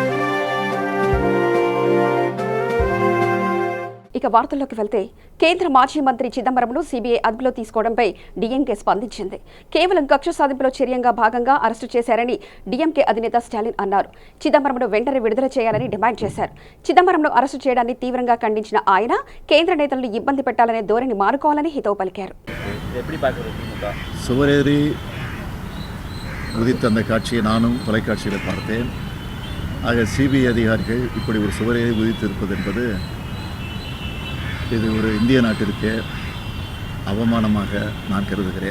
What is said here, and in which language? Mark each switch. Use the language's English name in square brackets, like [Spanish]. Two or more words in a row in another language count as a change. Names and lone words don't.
[Telugu] ఇక వార్తల్లోకి వెళ్తే కేంద్ర మాజీ మంత్రి చిదంబరంను CBI అదుపులో తీసుకోవడంపై DMK స్పందించింది. కేవలం కక్ష సాధింపులో చర్యంగా భాగంగా అరెస్టు చేశారని DMK అధినేత స్టాలిన్ అన్నారు. చిదంబరంను వెంటనే విడుదల చేయాలని డిమాండ్ చేశారు. చిదంబరంను అరెస్టు చేయడాన్ని తీవ్రంగా ఖండించిన ఆయన కేంద్ర నేతలను ఇబ్బంది పెట్టాలనే ధోరణి మానుకోవాలని హితవు పలికారు. [Tamil] சுவரேறி உதித்த அந்த காட்சியை நானும் தொலைக்காட்சியில் பார்த்தேன். ஆக CBI அதிகாரிகள் இப்படி ஒரு சுவரேறி உதித்திருப்பது என்பது இது ஒரு இந்திய நாட்டிற்கு அவமானமாக நான் கருதுகிறேன்.